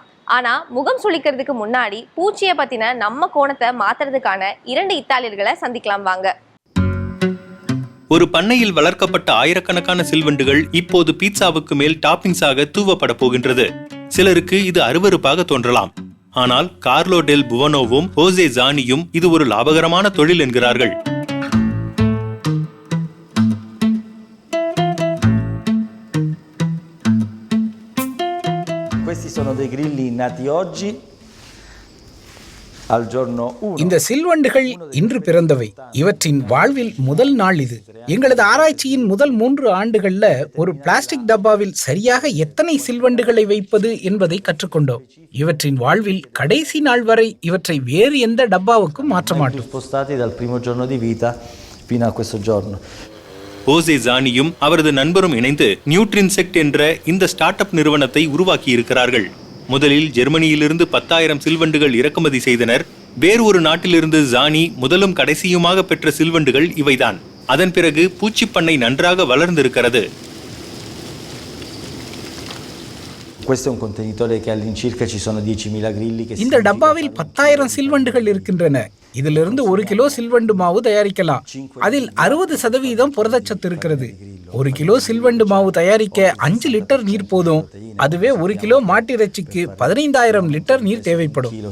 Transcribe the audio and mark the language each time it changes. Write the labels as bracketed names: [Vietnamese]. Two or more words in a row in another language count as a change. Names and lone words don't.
[Tamil] ஆனா முகம் சுளிக்கிறதுக்கு முன்னாடி பூச்சியை பத்தின நம்ம கோணத்தை மாத்துறதுக்கான 2 இத்தாலியர்களை சந்திக்கலாம் வாங்க. ஒரு பண்ணையில் வளர்க்கப்பட்ட ஆயிரக்கணக்கான சில்வண்டுகள் இப்போது பீட்சாவுக்கு மேல் டாப்பிங்ஸாக தூவப்பட போகின்றது. சிலருக்கு இது அருவருப்பாக தோன்றலாம். ஆனால் கார்லோ டெல் புவனோவும் ஹோசே ஜானியும் இது ஒரு லாபகரமான தொழில் என்கிறார்கள். [Italian] Questi sono dei grilli nati oggi al giorno 1. [Tamil] இந்த சில்வண்டுகள் இன்று பிறந்தவை. இவற்றின் வாழ்வில் முதல் நாள் இது. எங்களது ஆராய்ச்சியின் முதல் 3 ஆண்டுகள்ல ஒரு பிளாஸ்டிக் டப்பாவில் சரியாக எத்தனை சில்வண்டுகளை வைப்பது என்பதை கற்றுக்கொண்டோம். இவற்றின் வாழ்வில் கடைசி நாள் வரை இவற்றை வேறு எந்த டப்பாவுக்கும் மாற்ற மாட்டோம். [Italian] Spostati dal primo giorno di vita fino a questo giorno. [Tamil] ஹோசே ஜானியும் அவரது நண்பரும் இணைந்து நியூட்ரின்செக்ட் என்ற இந்த ஸ்டார்ட் அப் நிறுவனத்தை உருவாக்கி இருக்கிறார்கள். முதலில் ஜெர்மனியிலிருந்து 10,000 சில்வண்டுகள் இறக்குமதி செய்தனர். வேறு ஒரு நாட்டிலிருந்து ஜானி முதலும் கடைசியுமாக பெற்ற சில்வண்டுகள் இவைதான். அதன் பிறகு பூச்சிப்பண்ணை நன்றாக வளர்ந்திருக்கிறது. [Italian] Questo è un contenitore che all'incirca ci sono 10.000 grilli che [Tamil] இந்த டப்பாவில் 10,000 சில்வண்டுகள் இருக்கின்றன. இதிலிருந்து 1 கிலோ சில்வண்டு மாவு தயாரிக்கலாம். அதில் 60% புரதச்சத்து இருக்கிறது. 1 கிலோ சில்வண்டு மாவு தயாரிக்க 5 லிட்டர் நீர் போதும். அதுவே 1 கிலோ மாட்டிறைச்சிக்கு 15,000 லிட்டர் நீர் தேவைப்படும்.